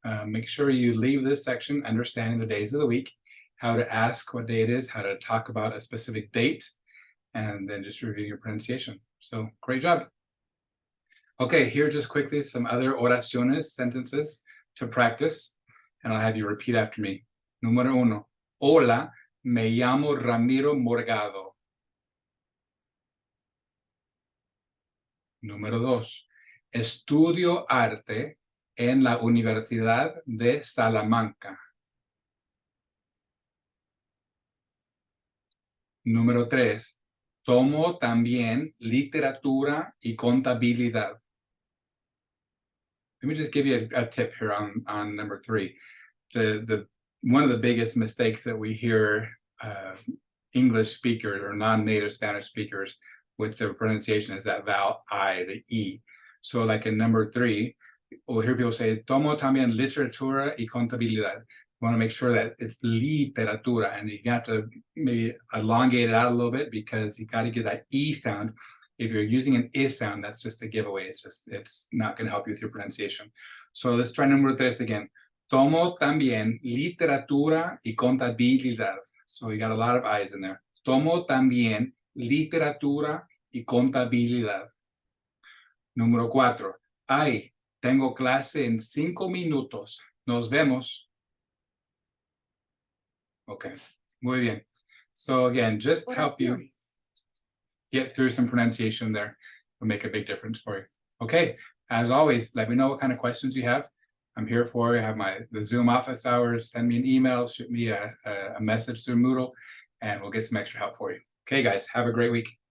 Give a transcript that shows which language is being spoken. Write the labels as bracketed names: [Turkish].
[English] Make sure you leave this section understanding the days of the week, how to ask what day it is, how to talk about a specific date, and then just review your pronunciation. So great job. Okay, here just quickly some other oraciones, sentences to practice, and I'll have you repeat after me. [Spanish] Número 1. Hola, me llamo Ramiro Morgado. Número 2. Estudio arte en la Universidad de Salamanca. Número 3. Tomo también literatura y contabilidad. [English] Let me just give you a tip here on number 3. One of the biggest mistakes that we hear English speakers or non-native Spanish speakers with their pronunciation is that vowel I, the E. So like in number 3, we'll hear people say, [Spanish] tomo también literatura y contabilidad. [English] You want to make sure that it's literatura, and you got to maybe elongate it out a little bit because you got to get that E sound. If you're using an I sound, that's just a giveaway. It's not going to help you with your pronunciation. So let's try number 3 again. [Spanish] Tomo también literatura y contabilidad. [English] So you got a lot of I's in there. [Spanish] Tomo también literatura y contabilidad. Número 4. Ay, tengo clase en 5 minutos. Nos vemos. Okay, muy bien. [English] So again, just help you get through some pronunciation there. Will make a big difference for you. Okay, as always, let me know what kind of questions you have. I'm here for you. I have the Zoom office hours. Send me an email, shoot me a message through Moodle, and we'll get some extra help for you. Okay, guys, have a great week.